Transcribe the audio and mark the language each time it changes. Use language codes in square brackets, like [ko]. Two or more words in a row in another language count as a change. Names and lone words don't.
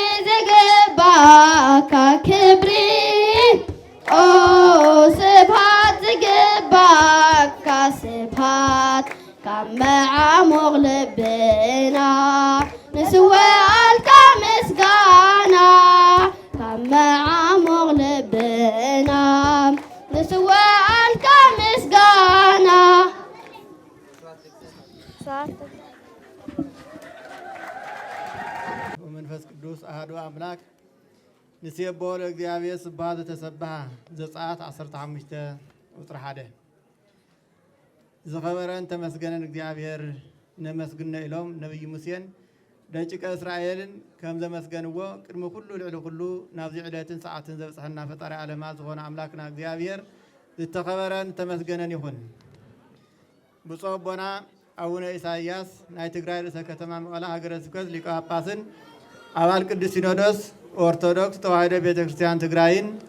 [ti] ዝግባካ ክብሪ ኦ ስብሃት ዝግባካ ስብሃት ካብ መዓሙቕ ልብና ንስወልካ ምስጋና ካብ መዓሙቕ ልብና ንስወልካ ምስጋና [gez] ወመንፈስ ቅዱስ አሐዱ አምላክ ንሴቦ ለእግዚአብሔር ስብሐት ዘተሰብሐ [ti] ዘጸአት 15 ቁጥር 1 ዝኸበረን ተመስገነን እግዚአብሔር ነመስግነ ኢሎም ነቢይ ሙሴን ደቂቀ እስራኤልን ከም ዘመስገንዎ ቅድሚ ኩሉ ልዕሊ ኩሉ ናብዚ ዕለትን ሰዓትን ዘብፅሐና ፈጣሪ ዓለማት ዝኾነ ኣምላክና እግዚአብሔር ዝተኸበረን ተመስገነን ይኹን። ብፁዕ ኣቦና አቡነ ኢሳይያስ ናይ ትግራይ ርእሰ ከተማ መቐለ ሃገረ ስብከት ሊቀ ጳጳስን አባል ቅዱስ ሲኖዶስ ኦርቶዶክስ ተዋሕዶ ቤተክርስቲያን ትግራይን